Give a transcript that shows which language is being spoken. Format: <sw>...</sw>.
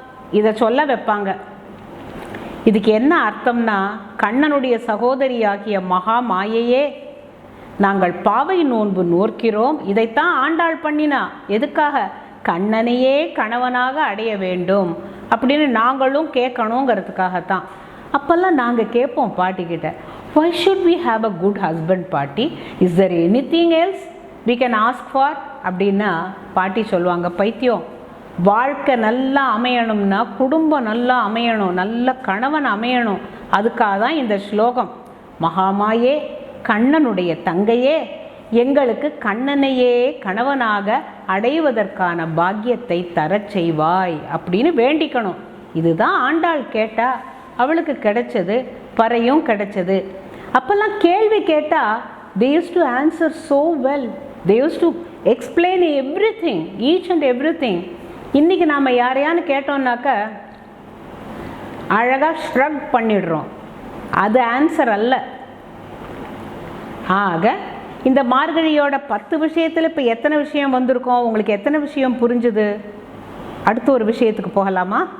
<ta>இதை சொல்ல வைப்பாங்க. இதுக்கு என்ன அர்த்தம்னா, கண்ணனுடைய சகோதரியாகிய மகா மாயையே, நாங்கள் பாவை நோன்பு நோக்கிறோம். இதைத்தான் ஆண்டாள் பண்ணினா. எதுக்காக? கண்ணனையே கணவனாக அடைய வேண்டும் அப்படின்னு நாங்களும் கேட்கணுங்கிறதுக்காகத்தான். அப்போல்லாம் நாங்கள் கேட்போம் பாட்டிக்கிட்ட,</ta> <en>why should we have a good husband party? Is there anything else we can ask for?</en> <ta>அப்படின்னா பாட்டி சொல்லுவாங்க, பைத்தியம், வாழ்க்கை நல்லா அமையணும்னா குடும்பம் நல்லா அமையணும், நல்ல கணவன் அமையணும். அதுக்காக தான் இந்த ஸ்லோகம். மகாமாயே, கண்ணனுடைய தங்கையே, எங்களுக்கு கண்ணனையே கணவனாக அடைவதற்கான பாக்கியத்தை தரச் செய்வாய் அப்படின்னு வேண்டிக்கணும். இதுதான் ஆண்டாள் கேட்டா, அவளுக்கு கிடைச்சது, பறையும் கிடைச்சது. அப்போல்லாம் கேள்வி கேட்டால்</ta> <en>they used to answer so well, they used to explain everything, each and everything.</en> <ta>இன்றைக்கி நாம் யாரையான்னு கேட்டோம்னாக்கா அழகாக ஷ்ரக் பண்ணிடுறோம். அது ஆன்சர் அல்ல. ஆக இந்த மார்கழியோட 10 விஷயத்தில் இப்போ எத்தனை விஷயம் வந்திருக்கோம்? உங்களுக்கு எத்தனை விஷயம் புரிஞ்சுது? அடுத்த ஒரு விஷயத்துக்கு போகலாமா?</ta>